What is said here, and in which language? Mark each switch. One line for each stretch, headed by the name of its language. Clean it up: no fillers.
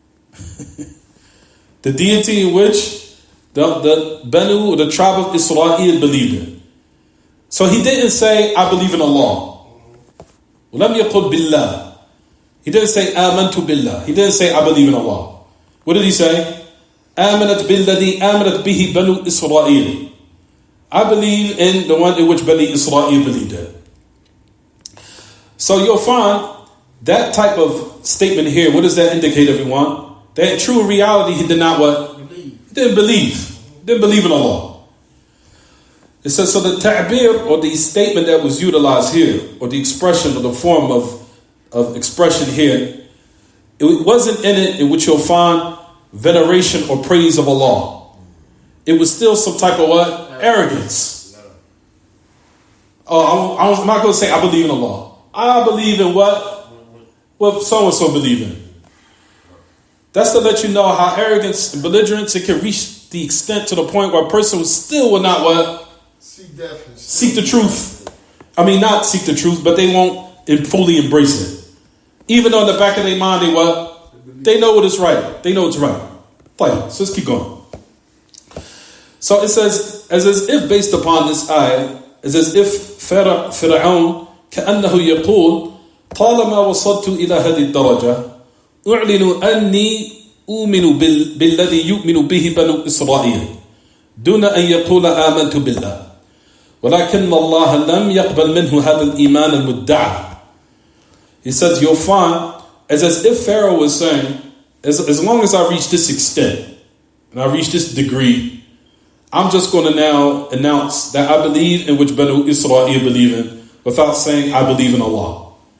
English: The deity in which the Banu, or the tribe of Israel believed in. So he didn't say, I believe in Allah.
Arabic: وَلَمْ يَقُلْ بِاللَّهِ.
English: He didn't say,
Arabic: آمَنْتُ بِاللَّهِ.
English: He didn't say, I believe in Allah. What did he say?
Arabic: آمنت بالذي آمنت به بنو إسرائيل.
English: I believe in the one in which Bani Israel believed in. So you'll find that type of statement here. What does that indicate, everyone? That in true reality, he did not what? He didn't believe. Didn't believe in Allah. It says, so the ta'bir, or the statement that was utilized here, or the expression, or the form of expression here, it wasn't in it in which you'll find veneration or praise of Allah. It was still some type of what? Arrogance. Oh, I'm not going to say I believe in Allah. I believe in what so-and-so believe in. That's to let you know how arrogance and belligerence, it can reach the extent to the point where a person still will not what? Seek the truth. I mean, not seek the truth, but they won't fully embrace it. Even though in the back of their mind, they what? They know what is right. They know it's right. Fine. So let's keep going. So it says, as if based upon this ayah, as if Fir'aun
Arabic: كأنه يقول طالما وصلت إلى هذه الدرجة أعلن أني أؤمن بالذي يؤمن به بنو إسرائيل دون أن يقول آمنت بالله ولكن الله لم يقبل منه هذا الإيمان المدعى.
English: He says, you'll find as if Pharaoh was saying, as long as I reach this extent and I reach this degree, I'm just going to now announce that I believe in which Banu Israel believe in, without saying I believe in Allah.